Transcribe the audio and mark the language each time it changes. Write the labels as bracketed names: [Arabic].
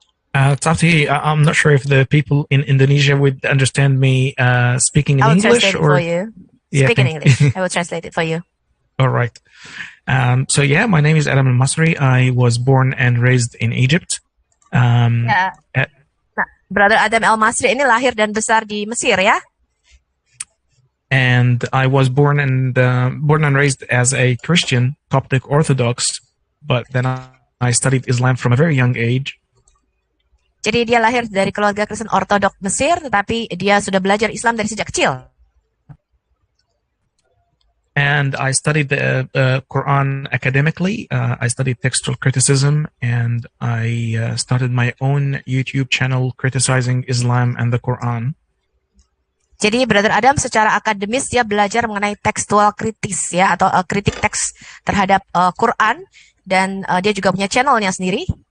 [English] It's up to you. I'm not sure if the people in Indonesia would understand me speaking in English, or. I will translate it for you. Yeah, Speak in English. I will translate it for you. All right. So yeah, my name is Adam El Masri. I was born and raised in Egypt. [Indonesian] Nah, Brother Adam El Masri ini lahir dan besar di Mesir ya. [English] And I was born and raised as a Christian, Coptic Orthodox, but then I studied Islam from a very young age. [Indonesian] Jadi dia lahir dari keluarga Kristen Ortodok Mesir, tetapi dia sudah belajar Islam dari sejak kecil. [English] And I studied the Quran academically. I studied textual criticism, and I started my own YouTube channel criticizing Islam and the Quran. [Indonesian] Jadi Brother Adam secara akademis dia belajar mengenai tekstual kritis ya, atau kritik teks terhadap Quran, dan dia juga punya channelnya sendiri.